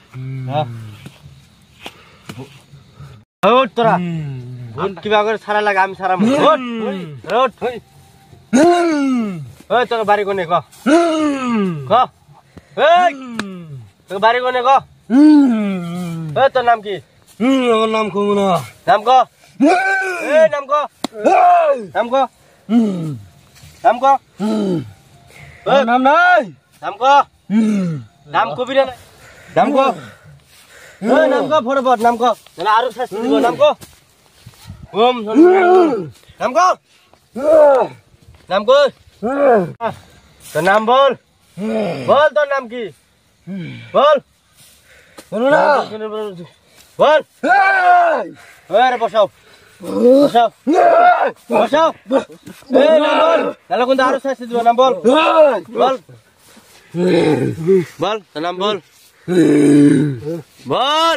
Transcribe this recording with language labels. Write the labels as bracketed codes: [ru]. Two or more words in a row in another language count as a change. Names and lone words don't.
[bn] ওঠ তোরা ওঠ কিবা করে সারা লাগে আমি সারা ওঠ ওঠ ওই তোর বাড়ি কোনে ক এই তোর বাড়ি কোনে ক এই তোর নাম কি আমার নাম কমুনা নাম ক এই নাম ক নাম ক নাম ক নাম নাই নাম ক নাম কবি রে নাম ক এই নাম ক ফটাফট নাম ক না আরো শাস্তি দিব নাম ক ওম নাম ক নাম ক তোর নাম বল বল তোর নাম কি বল বলো না বল আরে বসাও বসাও বসাও এই নাম বল তাহলে কোন আরো শাস্তি দিব নাম বল বল বল তোর নাম বল বল